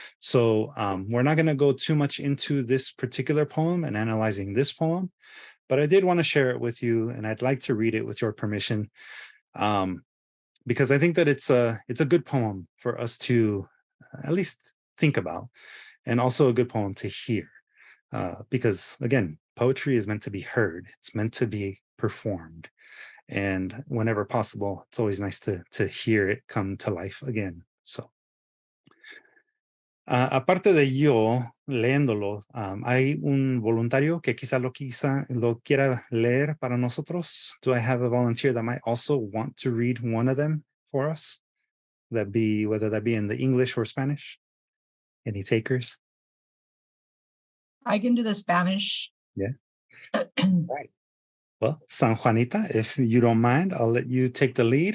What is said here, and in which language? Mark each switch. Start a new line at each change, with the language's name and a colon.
English: So we're not going to go too much into this particular poem and analyzing this poem, but I did want to share it with you, and I'd like to read it with your permission, because I think that it's a good poem for us to at least think about, and also a good poem to hear, because again, poetry is meant to be heard. It's meant to be performed. And whenever possible, it's always nice to hear it come to life again.
Spanish: So, aparte de yo leyéndolo, hay un voluntario que quizá lo quiera leer para nosotros.
English: Do I have a volunteer that might also want to read one of them for us? Whether that be in the English or Spanish? Any takers? I can do the Spanish. Yeah. Right. Well, San Juanita, if you don't mind, I'll let you take the lead.